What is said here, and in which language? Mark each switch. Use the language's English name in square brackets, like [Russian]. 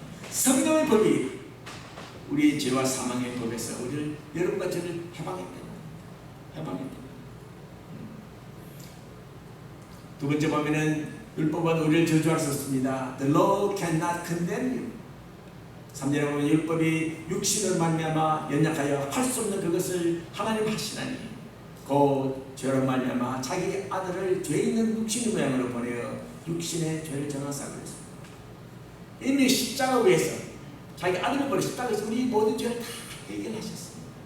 [Korean] 성령의 법이 우리 죄와 사망의 법에서 우리를 여러분과 저를 해방했다. 두 번째 보면은 율법은 우리를 저주할 수 없습니다. [English] The law cannot condemn you. [Korean] 3절에 보면 율법이 육신을 말미암아 연약하여 할 수 없는 그것을 하나님 하시나니 곧 죄로 말미암아 자기 아들을 죄 있는 육신의 모양으로 보내어 육신의 죄를 정하사 그랬습니다. 이미 십자가 위에서 자기 아들을 보내 십자가에서 우리 모든 죄를 다 해결하셨습니다.